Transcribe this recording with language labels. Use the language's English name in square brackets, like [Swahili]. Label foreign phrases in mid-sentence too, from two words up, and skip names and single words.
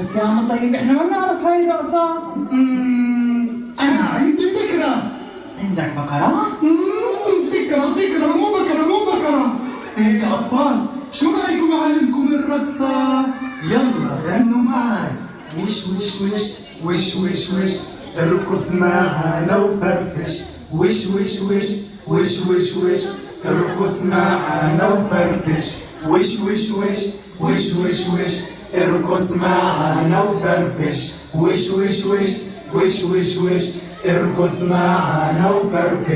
[Arabic] بس يا عم طيب احنا ما بنعرف هاي الرقصة. أنا عندي فكرة. عندك بكرة؟ فكرة مو بكرة. إيه يا أطفال شو رأيكم أعلمكم الرقصة؟ يلا غنوا معي. وش وش وش وش وش وش ارقص معانا وفرفش. وش وش وش وش وش وش ارقص معانا وفرفش. وش وش وش وش وش وش ارقص معانا وفرفش. وش وش وش وش وش وش ارقص معانا وفرفش.